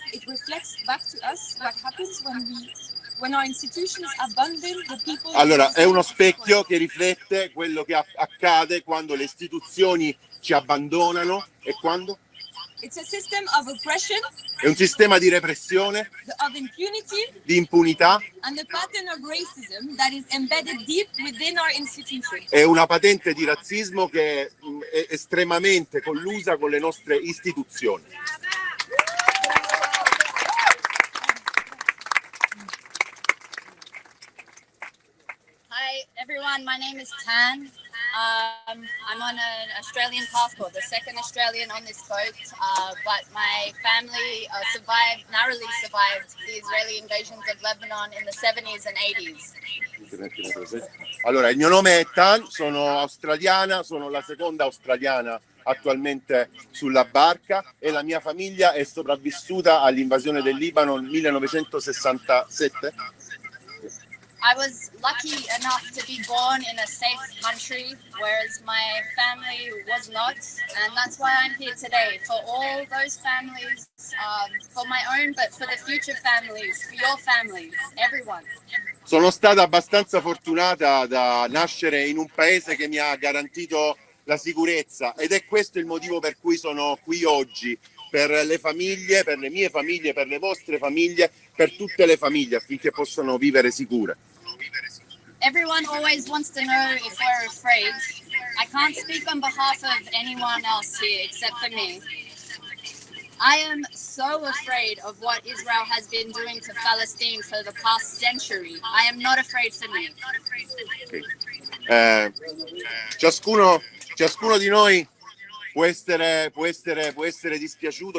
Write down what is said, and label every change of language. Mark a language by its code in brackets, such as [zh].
[en] It reflects back to us what happens when our institutions abandon the people. [it] Allora, è uno specchio che riflette quello che accade quando le istituzioni ci abbandonano e quando? [en] It's a system of oppression, [it] è un sistema di repressione, [en] of impunity, [it] di impunità, [en] and the pattern of racism that is embedded deep within our institutions. [it] è una patente di razzismo che è estremamente collusa con le nostre istituzioni. [en] Hi everyone, my name is Tan. I'm on an Australian passport, the second Australian on this boat, but my family narrowly survived the Israeli invasions of Lebanon in the 70s and 80s. [it] Allora, il mio nome è Tan, sono australiana, sono la seconda australiana attualmente sulla barca e la mia famiglia è sopravvissuta all'invasione del Libano nel 1967. [en] I was lucky enough to be born in a safe country, whereas my family was not, and that's why I'm here today, for all those families, for my own, but for the future families, for your families, everyone. [it] Sono stata abbastanza fortunata da nascere in un paese che mi ha garantito la sicurezza ed è questo il motivo per cui sono qui oggi, per le famiglie, per le mie famiglie, per le vostre famiglie, per tutte le famiglie affinché possano vivere sicure. [en] Everyone always wants to know if we're afraid. I can't speak on behalf of anyone else here except for me. I am so afraid of what Israel has been doing to Palestine for the past century. I am not afraid for me. Okay. [it] Ciascuno di noi può essere dispiaciuto.